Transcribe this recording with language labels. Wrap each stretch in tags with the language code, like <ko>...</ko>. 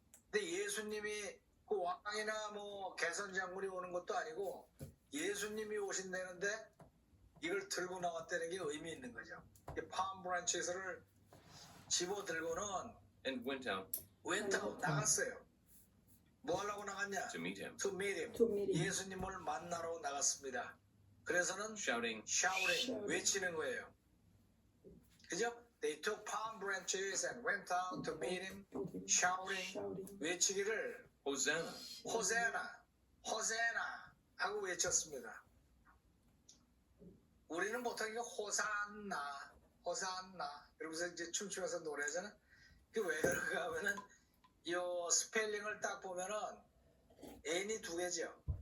<ko>근데 예수님이 그 왕이나 뭐 개선 장군이 오는 것도 아니고 예수님이 오신다는데 이걸 들고 나왔다는 게 의미 있는 거죠.</ko> <en>palm branches</en> <ko>를 집어 들고는</ko> <en>and went out</en> <ko>나갔어요. 뭐 하려고 나갔냐?</ko> <en>to meet him, To meet him.</en> <ko>예수님을 만나러 나갔습니다. 그래서는</ko> <en>shouting,</en> <ko>외치는 거예요. 그죠?</ko> <en>They took palm branches and went out to meet him, shouting.</en> <ko>외치기를</ko> <en>Hosanna!</en> <ko>호세나, 호세나 하고 외쳤습니다. 우리는 보통 이거 호산나, 호산나 이러면서 이제 춤추면서 노래하잖아. 그 왜 그런가 하면은 요 스펠링을 딱 보면은 N이 2개죠.</ko>